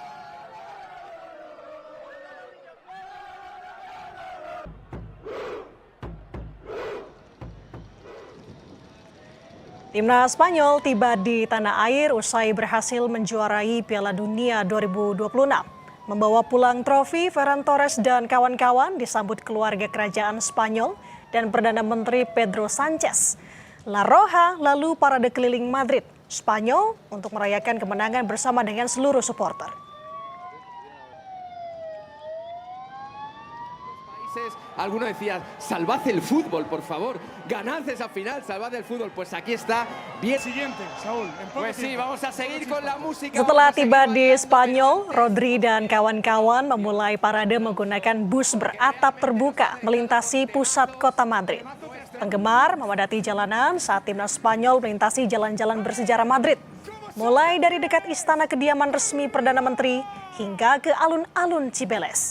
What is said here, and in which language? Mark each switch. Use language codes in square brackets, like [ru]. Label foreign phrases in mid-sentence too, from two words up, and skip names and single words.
[id] Timnas Spanyol tiba di tanah air usai berhasil menjuarai Piala Dunia 2026. Membawa pulang trofi, Ferran Torres dan kawan-kawan disambut keluarga kerajaan Spanyol dan Perdana Menteri Pedro Sanchez. La Roja lalu parade keliling Madrid, Spanyol untuk merayakan kemenangan bersama dengan seluruh supporter. [es] Alguno decía, salvad el fútbol, por favor, ganad esa final, salvad el fútbol. Pues aquí está, bien siguiente, Saúl. Pues sí, vamos a seguir con la música. [id] Setelah tiba di Spanyol, Rodri dan kawan-kawan memulai parade menggunakan bus beratap terbuka melintasi pusat kota Madrid. Penggemar memadati jalanan saat timnas Spanyol melintasi jalan-jalan bersejarah Madrid, mulai dari dekat istana kediaman resmi Perdana Menteri hingga ke alun-alun Cibeles.